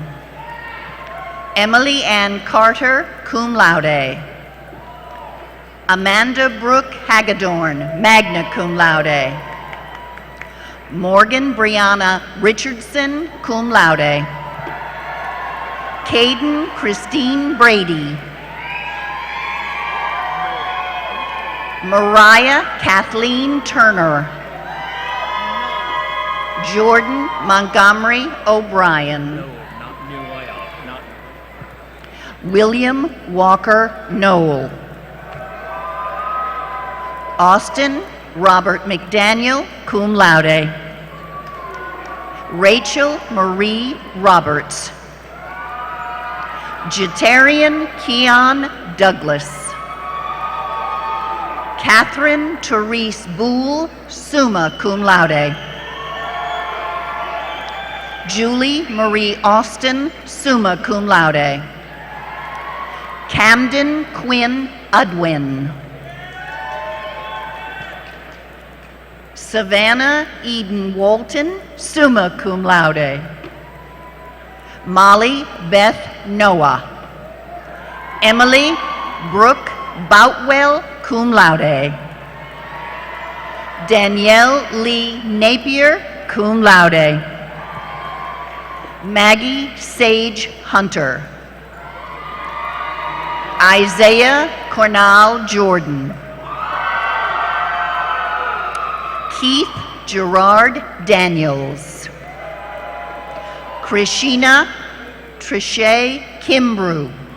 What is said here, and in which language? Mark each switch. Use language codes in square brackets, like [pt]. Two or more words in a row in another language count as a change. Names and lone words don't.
[en] Emily Ann Carter, [la] cum laude. [en] Amanda Brooke Hagedorn, [la] magna cum laude. [en] Morgan Brianna Richardson, [la] cum laude. [en] Caden Christine Brady. Mariah Kathleen Turner. Jordan Montgomery O'Brien. William Walker Knoll. Austin Robert McDaniel, [la] cum laude. [en] Rachel Marie Roberts. Jatarian Keon Douglas. Catherine Therese Boole, [la] summa cum laude. [en] Julie Marie Austin, [la] summa cum laude. [en] Camden Quinn Udwin. Savannah Eden Walton, [la] summa cum laude. [en] Molly Beth Noah. Emily Brooke Boutwell, [la] cum laude. [en] Danielle Lee Napier, [la] cum laude. [en] Maggie Sage Hunter. Isaiah Cornell Jordan. Keith Gerard Daniels. Krishina Trishay Kimbrew.